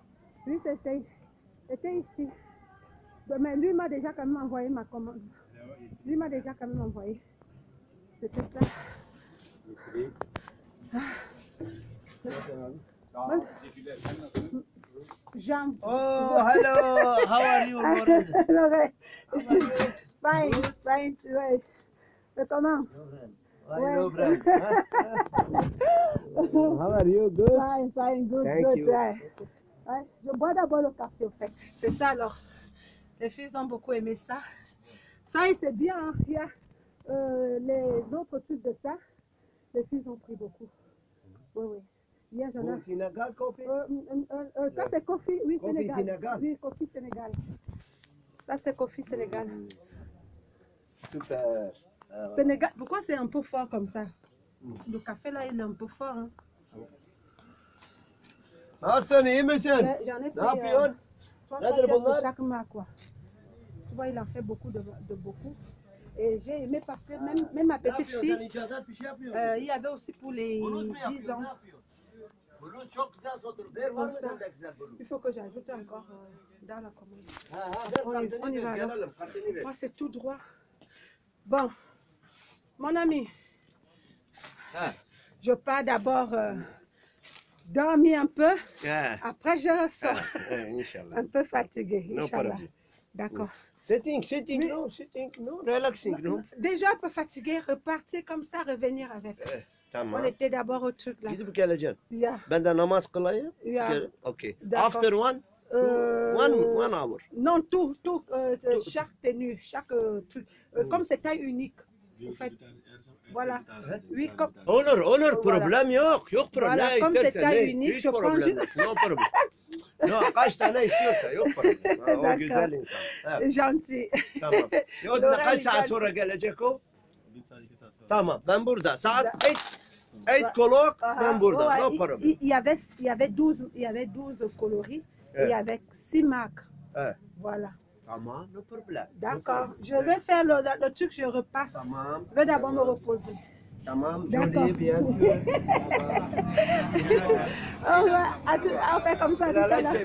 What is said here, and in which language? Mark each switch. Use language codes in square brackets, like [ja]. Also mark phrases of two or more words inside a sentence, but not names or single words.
[fr] Oui, c'était ici. Mais lui m'a déjà quand même envoyé ma commande. Lui m'a déjà quand même envoyé. C'était ça. Jean. [en] Oh, hello. How are you, Lawrence? Fine, fine, [fr] ouais. C'est comment? [en] I know, Brad. How are you? Good. Fine, fine, good, Thank good. you. [fr] Ouais. Ouais, je bois d'abord le café, au fait. C'est ça alors. Les filles ont beaucoup aimé ça. Ça, c'est bien. Hein. Il y a les autres trucs de ça. Les filles ont pris beaucoup. Oui, oui. Hier, j'en ai. [en] Oh, Sénégal, coffee? [fr] Ça, c'est Kofi, oui, Kofi Sénégal. Sénégal. Oui, Kofi Sénégal. Ça, c'est Kofi Sénégal. Super. Sénégal, pourquoi c'est un peu fort comme ça? Le café, là, il est un peu fort. Hein. [tr] Nasılsın, iyi misin? [fr] J'en ai [tr] Ne [fr] pris [tr] yapıyorsun? [fr] 3 [tr] Nedir [fr] pièces de [tr] bunlar? [fr] chaque marque, quoi. Tu vois, il en fait beaucoup de beaucoup. Et j'ai aimé parce que même ma [tr] Ne [fr] petite [tr] yapıyorsun? [fr] fille, [tr] Sen inşaat bir şey yapıyorsun. [fr] il y avait aussi pour les [tr] Bulut mu [fr] 10 [tr] yapıyorsun? [fr] ans. [tr] Ne yapıyorsun? Bulut çok güzel satılır. Ver var mı sende güzel bulut? [fr] Il faut que j'ajoute encore dans la commande. [tr] Ver [fr] On [tr] kartını [fr] y va [tr] ver. [fr] alors. [tr] Gelelim kartını ver. [fr] Moi, c'est tout droit. Bon, mon ami, Ha. je pars d'abord dormir un peu. Ha. Après, je ressors [tr] İnşallah. [fr] un peu fatiguée. [en] No [fr] Inch'Allah. [en] problem. [fr] D'accord. [en] Sitting, [fr] Mais- [en] no, relaxing, no. [fr] Déjà un peu fatiguée, repartir comme ça, revenir avec. On [tr] Tamam. [fr] était d'abord au truc là. [tr] Gidip geleceksin. [en] Yeah. [tr] Ben de namaz kılayım. [en] Yeah. Okay. [fr] D'accord. [en] After one, one hour. [fr] Non, tout, chaque tenue, chaque truc. Comme c'est taille unique. En fait. Voilà. Oui, comme. [tr] Olur, [fr] Voilà. [tr] problem yok. Yok problem. [fr] Voilà, [tr] Ne [fr] comme c'est [tr] istersen, [fr] taille [tr] ne, [fr] unique, [tr] hiç [fr] je prends [tr] problem [fr] juste. [tr] yok. [en] No problem. [tr] No, kaç tane istiyorsa yok problem. Ha, o [fr] D'accord. [tr] güzel insan. Evet, [fr] Gentil. [tr] tamam. O [fr] Laura [tr] kaç saat [fr] Ligal. [tr] sonra gelecek o? Bir saat, 2 saat sonra. Tamam, ben burada. Saat Da- 8 o'clock ben burada. [fr] Ouais, [en] No problem. [fr] il y avait 12 coloris et il y avait 6 marques. [tr] Evet. [fr] Voilà. [tr] Tamam, [en] no problem. [fr] D'accord. Je vais faire le truc, je repasse. [tr] Tamam. [fr] Je vais d'abord me reposer. [tr] Tamam, [fr] D'accord. Jolie, bien sûr. On fait comme ça tout à l'heure.